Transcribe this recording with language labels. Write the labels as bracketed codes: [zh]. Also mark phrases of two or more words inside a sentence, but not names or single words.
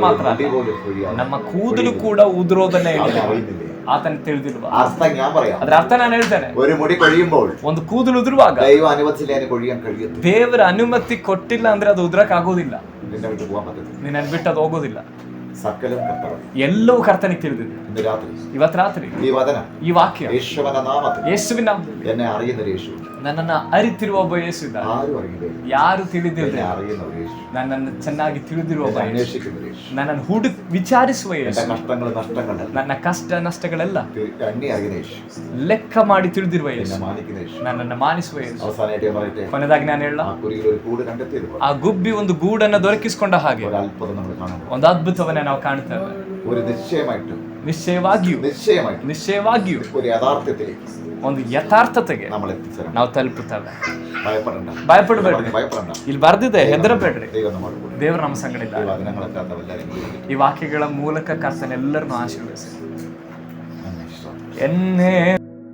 [ml] മുടി [kn] ಅಲ್ಲ, [ml] പോലും കൊഴിയാതെ [kn] ನಮ್ಮ ಕೂದಲು ಕೂಡ ಉದುರೋದನ್ನ [ml] അവൻ [kn] ಹೇಳಿದೆ. [ml] അറിയുന്നില്ലേ? [kn] ಆತನ ತಿಳಿದಿರುವ [ml] അർത്ഥം ഞാൻ പറയാം. [kn] ಅದ್ರ ಅರ್ಥ ನಾನು ಹೇಳ್ತೇನೆ. [ml] ഒരു മുടി കൊഴിയുമ്പോൾ [kn] ಒಂದು ಕೂದಲು ಉದುರುವಾಗ [ml] ദൈവം അനുവദിച്ചില്ല അതിന് കൊഴിയാൻ കഴിയത്തില്ല. [kn] ದೇವರ ಅನುಮತಿ ಕೊಟ್ಟಿಲ್ಲ ಅಂದ್ರೆ ಅದು ಉದುರಕ್ ಆಗೋದಿಲ್ಲ. [ml] നിന്നെ വിട്ട് പോകാൻ പറ്റത്തില്ല. [kn] ನಿನ್ನ ಬಿಟ್ಟು ಅದು ಹೋಗೋದಿಲ್ಲ. [ml] സകലം കർത്താവ് [kn] ಎಲ್ಲವೂ ಕರ್ತನಿಗೆ ತಿಳಿದಿದೆ. [ml] ഇന്ന് രാത്രി [kn] ಇವತ್ತು ರಾತ್ರಿ [ml] ഈ വചനം [kn] ಈ ವಾಕ್ಯ [ml] യേശുവിന്റെ നാമത്തിൽ [kn] ಯೇಸುವಿನ [ml] എന്നെ അറിയുന്ന ഒരു യേശു, [kn] ನನ್ನನ್ನ ಅರಿತಿರುವ ಒಬ್ಬ ಯೇಸು ಇದ್ದಾನೆ. [ml] ആരും അറിയില്ല, [kn] ಯಾರು ತಿಳಿದಿಲ್ಲ, [ml] എന്നെ അറിയുന്ന ഒരു യേശു, [kn] ನನ್ನನ್ನು ಚೆನ್ನಾಗಿ ತಿಳಿದಿರುವ ಒಬ್ಬ [ml] എന്നെ [kn] ಯೇಸು, [ml] അന്വേഷിക്കുന്ന ഒരു യേശു, [kn] ನನ್ನನ್ನು ವಿಚಾರಿಸುವ [ml] എന്റെ [kn] ಯೇಸು, [ml] കഷ്ടങ്ങൾ നഷ്ടങ്ങൾ [kn] ನನ್ನ ಕಷ್ಟ ನಷ್ಟಗಳೆಲ್ಲ [ml] എന്നെ അറിയുന്ന യേശു, [kn] ಲೆಕ್ಕ ಮಾಡಿ ತಿಳಿದಿರುವ [ml] എന്നെ [kn] ಯೇಸು, [ml] മാനിക്കുന്ന യേശു. [kn] ನನ್ನನ್ನು ಮಾನಿಸುವ ಯೇಸು. [ml] അവസാനമായിട്ട് ഞാൻ പറയട്ടെ, [kn] ಕೊನೆದಾಗಿ ನಾನು ಹೇಳ, [ml] ആ കുരിയിൽ ഒരു കൂട് കണ്ടെത്തിയത് [kn] ಆ ಗುಬ್ಬಿ ಒಂದು ಗೂಡನ್ನು ದೊರಕಿಸಿಕೊಂಡ ಹಾಗೆ [ml] ഒരു അത്ഭുതം നമ്മൾ കാണുന്നു. [kn] ಒಂದು ಅದ್ಭುತವನ್ನ ನಾವು ಕಾಣ್ತೇವೆ. [ml] ഒരു നിശ്ചയമായിട്ടും [kn] ನಿಶ್ಚಯವಾಗಿಯೂ [ml] ഒരു യാഥാർത്ഥ്യത്തിലേക്ക് [kn] ಒಂದು ಯಥಾರ್ಥತೆಗೆ [ml] നമ്മൾ എത്തിച്ചേരണം. [kn] ನಾವು ತಲುಪುತ್ತೇವೆ. [ml] ഭയപ്പെടണ്ട. [kn] ಇಲ್ಲಿ ಬರ್ದಿದೆ, ಹೆದರಬೇಡ್ರಿ, [ml] ദൈവം നമ്മുടെ കൂടെ. [kn] ದೇವರು ನಮ್ಮ ಸಂಗಡ [ml] ഈ [kn] ಇದ್ದಾನೆ. [ml] വചനങ്ങളെല്ലാം [kn] ಈ ವಾಕ್ಯಗಳ ಮೂಲಕ ಕರ್ತನ ಎಲ್ಲರನ್ನು ಆಶೀರ್ವದಿಸಿ. [ml] എല്ലാവരും [kn] ಎನ್ನೇ